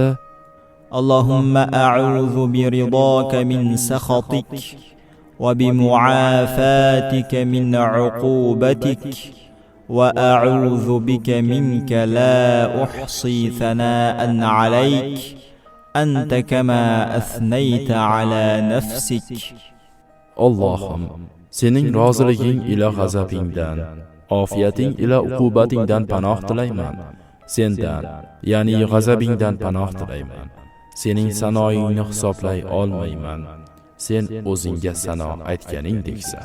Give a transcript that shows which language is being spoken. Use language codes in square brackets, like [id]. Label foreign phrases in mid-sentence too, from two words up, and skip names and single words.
[ar] اللهم أعوذ برضاك من سخطك وبمعافاتك من عقوبتك وأعوذ بك منك لا أحصي ثناء عليك أنت كما أثنيت على نفسك. [uz] Allohim, sening roziliging ila g'azabingdan, ofiyating ila uqubatingdan panoh tilayman. Sendan, ya'ni g'azabingdan panoh tilayman. Sening sanoingni hisoblay olmayman. Sen o'zingga sano aytganingdeksan.